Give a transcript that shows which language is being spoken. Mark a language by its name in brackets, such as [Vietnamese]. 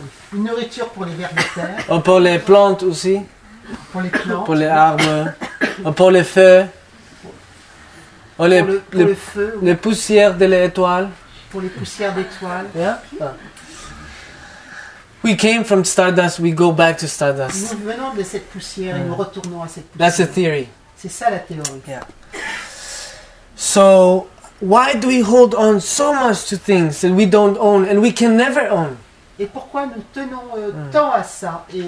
[French] une nourriture pour les vers de terre, Ou pour les plantes aussi, pour les plantes, pour les arbres, ou pour les feux, ou les, pour les, le feu, les poussières de l'étoile. pour les poussières d'étoiles. Yeah? [English] We came from stardust, we go back to stardust. [French] Nous venons de cette poussière et nous retournons à cette [English] That's the [French] poussière. [English] theory. [French] C'est ça la théorie. Yeah. [English] So, why do we hold on so much to things that we don't own and we can never own? [French] Et pourquoi nous tenons tant à ça